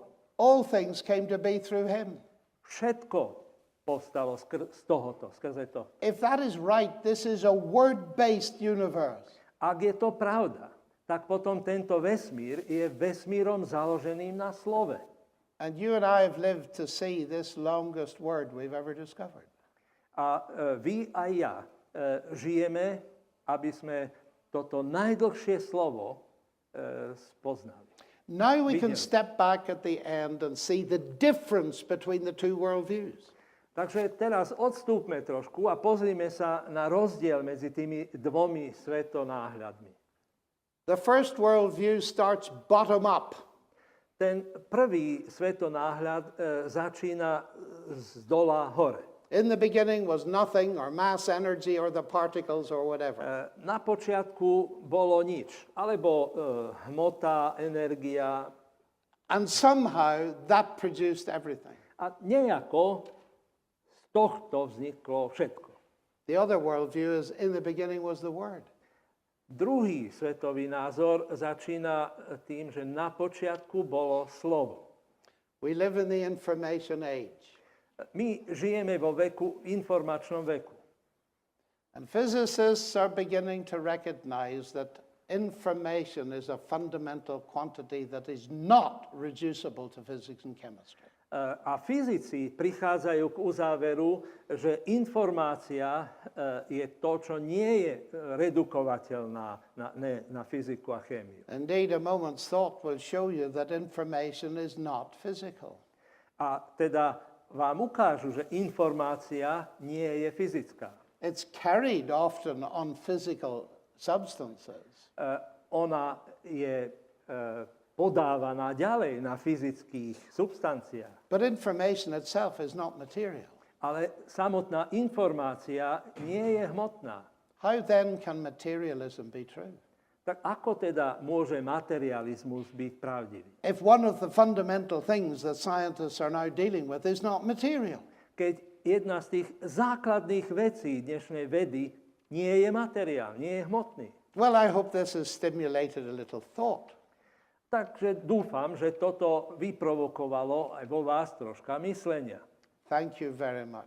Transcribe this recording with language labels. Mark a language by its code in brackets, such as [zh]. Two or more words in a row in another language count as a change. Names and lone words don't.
[en] All things came to be through him. [sk] Všetko povstalo z tohoto, skrze to. [en] If that is right, this is a word-based universe. [sk] Ak je to pravda, tak potom tento vesmír je vesmírom založeným na slove. [en] And you and I have lived to see this longest word we've ever discovered. [sk] A vy a ja žijeme, aby sme toto najdlhšie slovo spoznali. [en] Now we can step back at the end and see the difference between the two worldviews. [sk] Takže teraz odstúpme trošku a pozrime sa na rozdiel medzi tými dvomi svetonáhľadmi. [en] The first worldview starts bottom up. [sk] Ten prvý svetonáhľad začína z dola hore. [en] In the beginning was nothing or mass energy or the particles or whatever. [sk] Na počiatku bolo nič, alebo hmota, energia. [en] And somehow that produced everything. [sk] A nejako z tohto vzniklo všetko. [en] The other worldview is in the beginning was the Word. [sk] Druhý svetový názor začína tým, že na počiatku bolo slovo. [en] We live in the information age. [sk] My žijeme vo veku, informačnom veku. [en] And physicists are beginning to recognize that information is a fundamental quantity that is not reducible to physics and chemistry. [sk] A fyzici prichádzajú k uzáveru, že informácia je to, čo nie je redukovateľná na fyziku a chémiu. [en] Indeed, a moment's thought will show you that information is not physical. [sk] A teda vám ukážu, že informácia nie je fyzická. [en] It's carried often on physical substances. [sk] Ona je podávaná ďalej na fyzických substanciách. [en] But information itself is not material. [sk] Ale samotná informácia nie je hmotná. [en] How then can materialism be true? [sk] Tak ako teda môže materializmus byť pravdivý? [en] If one of the fundamental things that scientists are now dealing with is not material. [sk] Keď jedna z tých základných vecí dnešnej vedy nie je materiál, nie je hmotný. [en] Well, I hope this has stimulated a little thought. [sk] Takže dúfam, že toto vyprovokovalo aj vo vás troška myslenia. [en] Thank you very much.